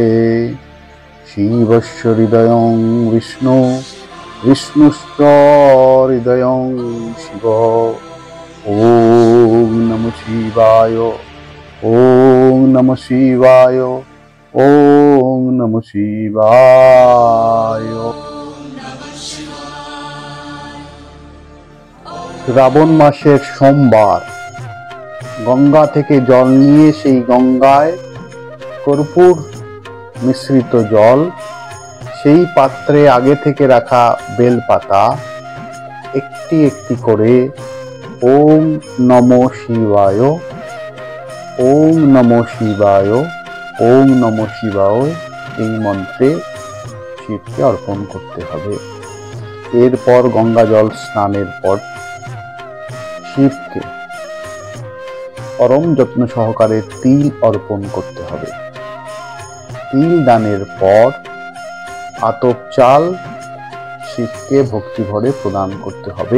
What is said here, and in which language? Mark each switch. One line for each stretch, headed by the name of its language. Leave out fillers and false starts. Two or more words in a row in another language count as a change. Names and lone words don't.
Sanskrit: शिवस्य हृदयं विष्णु, विष्णुश्च हृदयं शिव। ओम नमः शिवाय। ओम नमः शिवाय। ओम नमः शिवाय।
Bangla: শ্রাবণ মাসের সোমবার গঙ্গা থেকে জল নিয়ে সেই গঙ্গায় কর্পূর মিশ্রিত জল, সেই পাত্রে আগে থেকে রাখা বেলপাতা একটি একটি করে
Sanskrit: ওম নমঃ শিবায়, ওম নমঃ শিবায়,
Bangla: ওম নমঃ শিবায় এই মন্ত্রে শিবকে অর্পণ করতে হবে। এরপর গঙ্গা জল স্নানের পর শিবকে পরম যত্ন সহকারে তিল অর্পণ করতে হবে। তিল দানের পর আতপ চাল শিবকে ভক্তি ভরে প্রদান করতে হবে।